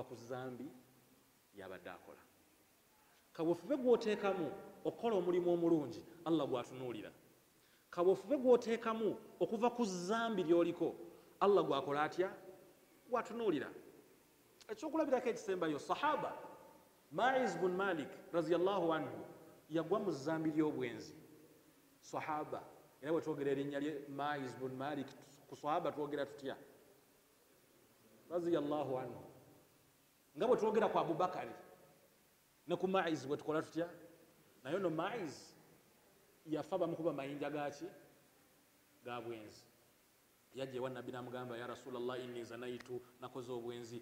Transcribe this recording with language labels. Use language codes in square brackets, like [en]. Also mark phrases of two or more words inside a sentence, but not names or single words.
[lg] ku zambi yabadde akola kaweefube gw'oteekamu okukola omulimu omulungi allah gwatunuulira kaweefube gw'oteekamu okuva ku zambi ly'oliko allah gwakola atya gwatunuulira ekyokulabirako ekisembayo sahaba Ma'iz bun Malik [ar] رضي الله عنه [lg] yagwa mu zambi ly'obwenzi sahaba era bwe twogera erinnya lye Ma'iz bun Malik ku sahaba twogera tutya [ar] رضي الله عنه [lg] nga bwe twogera ku Abubakari ne ku Ma'iz bwe tukola tutya naye no Ma'iz yafa bamukuba mayinja gaki ga bwenzi yajja ewa nabbi n'amugamba [ar] يا رسول الله إني زنيت [lg] nakoze obwenzi